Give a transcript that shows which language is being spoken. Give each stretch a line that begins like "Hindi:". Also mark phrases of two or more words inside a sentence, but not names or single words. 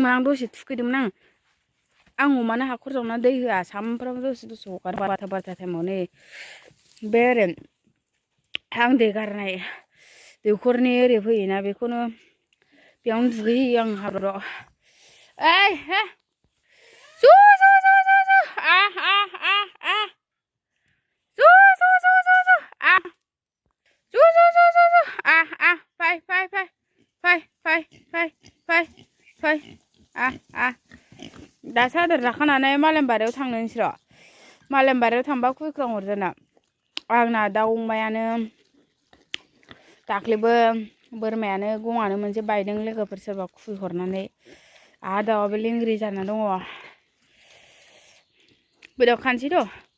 Bodo: आं दसे थुखैदोंमोन आं अमानो हाखर जावना दै होआ सामफ्रामबो दसे हगार बारथा टाइमावनो बे ओरै आं दै गारनाय दैखरनि ओरै फैयोना बेखौनो बेयावनो दुगैहैयो आं हाब्रुआव ओइ हे जु जु जु जु जु आ आ आ आ जु जु जु जु जु आ जु जु जु जु जु आ आ फै फै फै फै फै फै फै फै आ दासो आदार जाखानानै मालायनि बारियाव थांनो नोंसोर मालायनि बारियाव थांबा खुइख्रां हरजोना आंना दाउ अमायानो दाख्लैबो बोरमायानो गङानो मोनसे बायदों लोगोफोर सोरबा खुहरनानै दाउआबो लेंग्रि जाना दङ बेदाव खानसै र'